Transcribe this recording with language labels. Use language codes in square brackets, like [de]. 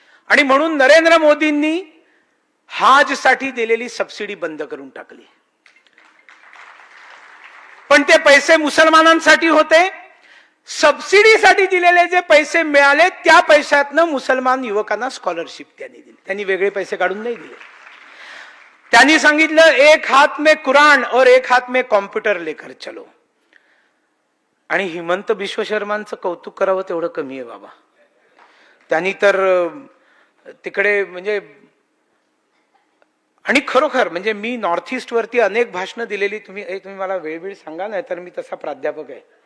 [mr] आणि म्हणून नरेंद्र मोदींनी हाजसाठी दिलेली सबसिडी बंद करून टाकली. पण ते पैसे मुसलमानांसाठी होते. सबसिडीसाठी दिलेले जे पैसे मिळाले त्या पैशातनं मुसलमान युवकांना स्कॉलरशिप त्यांनी दिली. त्यांनी वेगळे पैसे काढून नाही दिले. त्यांनी सांगितलं [hi] एक हात में कुरान और एक हात में कॉम्प्युटर लेकर चलो. [mr] आणि हिमंत बिश्व शर्मांचं कौतुक करावं तेवढं कमी आहे बाबा. त्यांनी तर तिकडे म्हणजे, आणि खरोखर म्हणजे मी नॉर्थ ईस्ट वरती अनेक भाषणं दिलेली. तुम्ही मला वेळ सांगा, नाही तर मी तसा प्राध्यापक आहे.